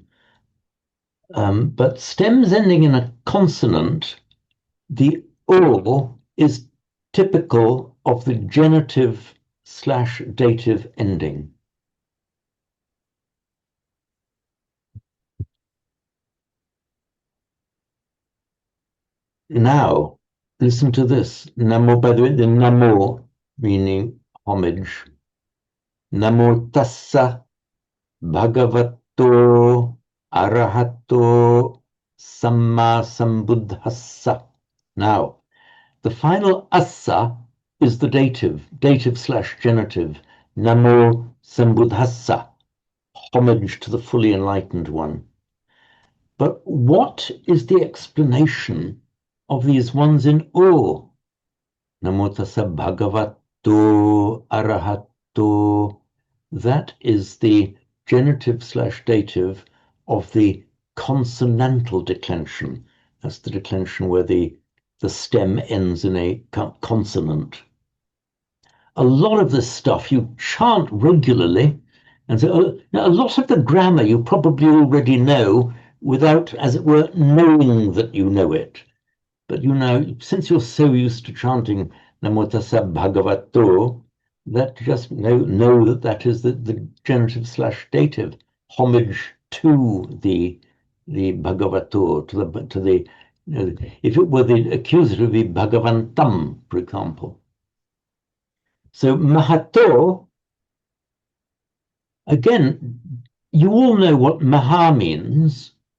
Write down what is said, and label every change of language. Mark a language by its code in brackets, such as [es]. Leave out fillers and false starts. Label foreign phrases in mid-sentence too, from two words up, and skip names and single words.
[en] But stems ending in a consonant, the o is typical of the genitive/dative ending. Now, listen to this. Namo, by the way, the namo meaning homage. [pi] Namo tassa bhagavato arahato samma sambuddhassa. [en] Now, the final assa is the dative/genitive. [pi] Namo sambuddhassa, [en] homage to the fully enlightened one. But what is the explanation of these ones in O? [pi] Namo tassa bhagavato arahato. [en] That is the genitive/dative of the consonantal declension. That's the declension where the stem ends in a consonant. A lot of this stuff you chant regularly, and so a lot of the grammar you probably already know without, as it were, knowing that you know it. But since you're so used to chanting [pi] Namo tassa bhagavato, [en] that just know that is the genitive/dative, homage to the bhagavato, to the if it were the accusative, it would be bhagavantam, for example. So mahato, again, you all know what maha means.